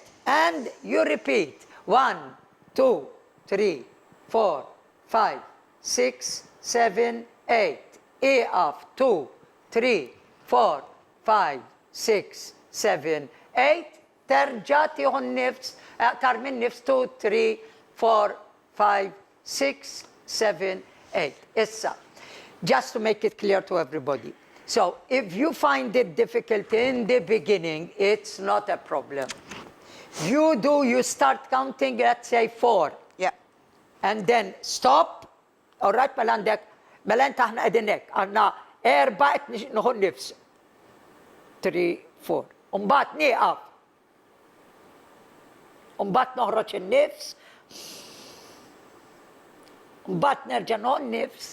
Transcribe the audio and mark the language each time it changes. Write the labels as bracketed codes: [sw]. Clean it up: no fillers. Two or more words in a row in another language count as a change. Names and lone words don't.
[en] And you repeat 1, 2, 3, 4, 5, 6, 7, 8. [mt] Iqaf 2, 3, 4, 5, 6, 7, 8. Terġa' tieħu nnifs, aktar minn nifs 2, 3, 4, 5, 6, 7, 8. Issa, [en] just to make it clear to everybody. So, if you find it difficult in the beginning, it's not a problem. You start counting, let's say 4. Yeah. And then stop. All right, [mt] mela enta aħna qegħdin hekk, għandna 4 nieħu nnifs. 3, 4. U mbagħad nieqaf. U mbagħad noħroġ in-nifs. Mbagħad nerġa' noħu nnifs.